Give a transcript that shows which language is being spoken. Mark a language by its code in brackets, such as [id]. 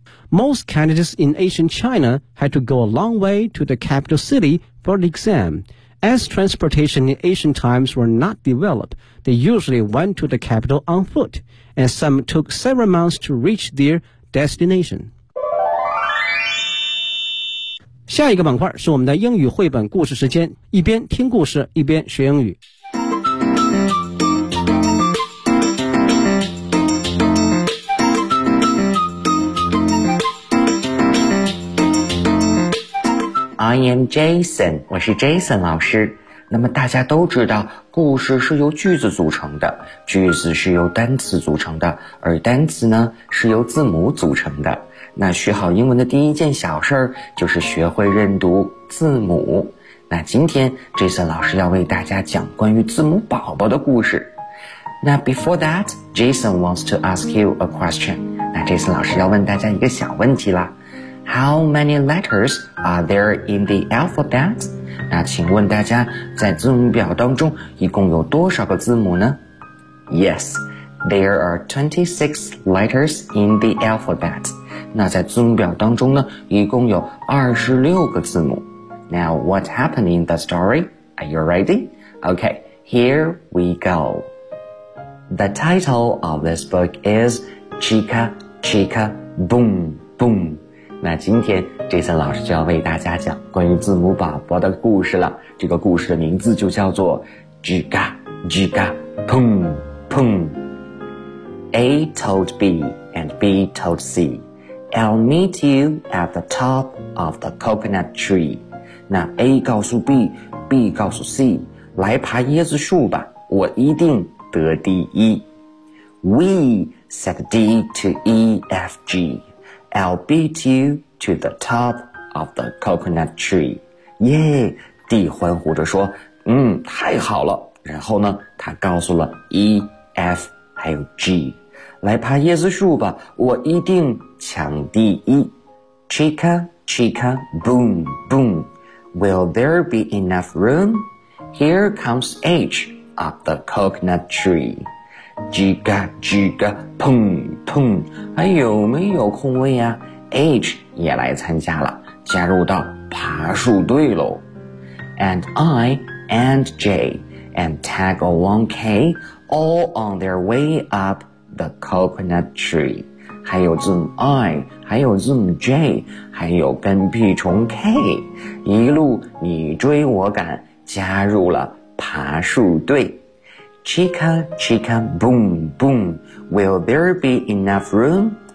[en] Most candidates in ancient China had to go a long way to the capital city for the exam. As transportation in ancient times were not developed, they usually went to the capital on foot, and some took several months to reach their destination. [zh] 下一个板块是我们的英语绘本故事时间，一边听故事，一边学英语。 [en] I am Jason， [zh] 我是 Jason 老师。那么大家都知道，故事是由句子组成的，句子是由单词组成的，而单词呢是由字母组成的。那学好英文的第一件小事儿就是学会认读字母。那今天 Jason 老师要为大家讲关于字母宝宝的故事。 [en] 那 before that， Jason wants to ask you a question。 [zh] 那 Jason 老师要问大家一个小问题啦。 [en] How many letters are there in the alphabet? [zh] 那请问大家在字母表当中一共有多少个字母呢？ [en] Yes, there are 26 letters in the alphabet. [zh] 那在字母表当中呢一共有26个字母。 [en] Now what happened in the story? Are you ready? Okay, here we go. The title of this book is Chica Chica Boom Boom. [zh] 那今天 Jason 老师就要为大家讲关于字母宝宝的故事了。这个故事的名字就叫做 Giga Giga Pum Pum. [en] A told B and B told C, I'll meet you at the top of the coconut tree. [zh] 那 A 告诉 B, B 告诉 C, 来爬椰子树吧，我一定得第一。 [en] We said D to E F G,I'll beat you to the top of the coconut tree. [zh] Yeah, D 欢呼着说，嗯，太好了。然后呢，他告诉了 E, F, 还有 G, 来爬椰子树吧，我一定抢第一。 [en] Chica, chica, boom, boom. Will there be enough room? Here comes H up the coconut tree. [zh] 叽嘎叽嘎砰砰，还有没有空位啊？ H 也来参加了，加入到爬树队喽。 [en] And I and J and tag along K all on their way up the coconut tree. [zh] 还有字母 I， 还有字母 J， 还有跟屁虫 K， 一路你追我赶，加入了爬树队。 [en] Chica, chica, boom, boom. Will there be enough room?